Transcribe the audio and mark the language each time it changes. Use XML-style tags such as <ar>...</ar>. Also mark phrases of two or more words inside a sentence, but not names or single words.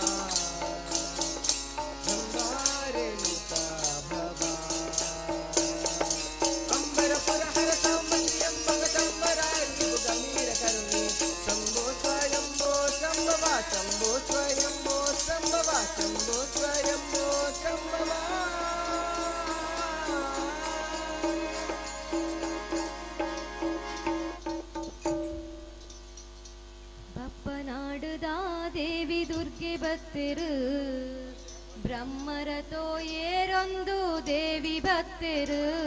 <kn>ಜಂಬಾರೆ ಮುಖ ಭವ ಅಂಬರಪುರ ಹರ ಸಾಂಬತಿ ಎಂಬಕ ಸಂಬರಾರಿ ಗಂಭೀರ ಕರುಣೆ ಶಂಭೋ ಸ್ವಯಂಭೋ ಸಂಭವ ಶಂಭೋ ಸ್ವಯಂಭೋ ಸಂಭವ ಶಂಭೋ ಸ್ವಯಂಭೋ ಸಂಭವ</kn> <tcy>ಬಪ್ಪನಾಡುದ ದೇವಿ ದುರ್ಗೆ ಬತ್ತಿರು ಬ್ರಹ್ಮರತೋ ಏರೊಂದು ದೇವಿ ಬತ್ತಿರು</tcy>